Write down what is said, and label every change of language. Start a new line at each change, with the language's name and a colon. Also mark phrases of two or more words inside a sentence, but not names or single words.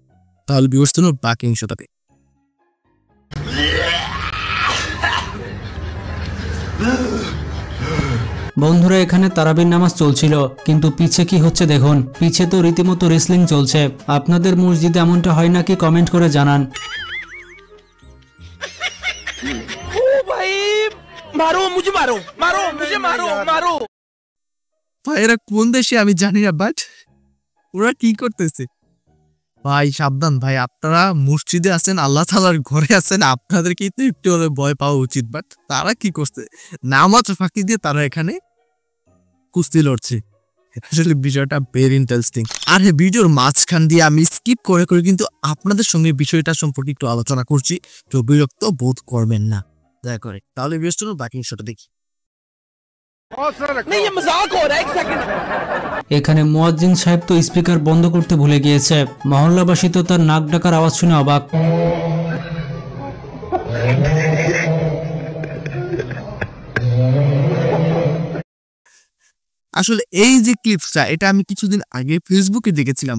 Bangla: তাহলে বিবর্তন বাকি অংশটাতে। বন্ধুরা, এখানে তারাবির নামাজ চলছিল, কিন্তু পিছে কি হচ্ছে দেখুন। পিছে তো রীতিমতো রেসলিং চলছে। আপনাদের মসজিদে এমনটা হয় নাকি কমেন্ট করে জানান।
Hindi: मारो मुझे, मारो मारो मुझे, मारो मारो।
Bangla: ভাই এরা কোন দেশে আমি জানি না, বাট ওরা কি করতেছে ভাই সাবধান ভাই, আপনারা মসজিদে আছেন, আল্লাহ তাআলার ঘরে আছেন, আপনাদেরকে তো একটু হলে ভয় পাওয়া উচিত। বাট তারা কি করছে, নামাজ ফাঁকি দিয়ে তারা এখানে কুস্তি লড়ছে। আসলে বিষয়টা
English: very interesting.
Bangla: আর হ্যাঁ, ভিডিওর মাঝখান দিয়ে আমি স্কিপ করে করে কিন্তু আপনাদের সঙ্গে বিষয়টা সম্পর্কে একটু আলোচনা করছি, তো বিরক্ত বোধ করবেন না দয়া করে। তাহলে বিরক্ত বাকি বিষয়টা দেখি।
Hindi: नहीं ये मजाक हो रहा है, एक सेकंड।
Bangla: এখানে মুয়াজ্জিন সাহেব তো স্পিকার বন্ধ করতে ভুলে গিয়েছে। মহল্লাবাসী তো তার নাক ডাকার আওয়াজ শুনে অবাক। আসলে এই যে ক্লিপসটা, এটা আমি কিছুদিন আগে ফেসবুকে দেখেছিলাম।